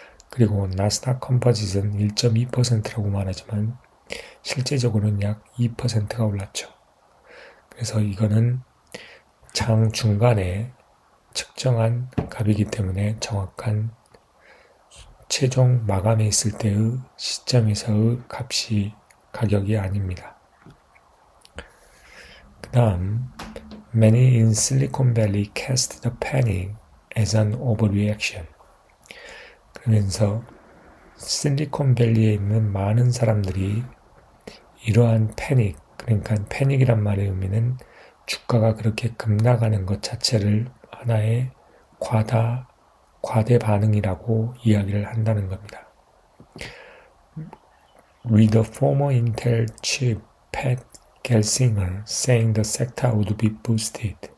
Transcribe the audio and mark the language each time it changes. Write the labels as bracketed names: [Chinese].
[Korean] 그리고 나스닥 컴포짓은 1.2%라고 말하지만 실제적으로는 약 2%가 올랐죠. 그래서 이거는 장 중간에 측정한 값이기 때문에 정확한 최종 마감에 있을 때의 시점에서의 가격이 아닙니다. 그 다음, [English] Many in Silicon Valley cast the panic as an overreaction. [Korean] 그러면서 실리콘밸리에 있는 많은 사람들이 이러한 패닉, 그러니까 패닉이란 말의 의미는 주가가 그렇게 급락하는 것 자체를 하나의 과대 반응이라고 이야기를 한다는 겁니다. [English] With the former Intel chief Pat Gelsinger saying the sector would be boosted.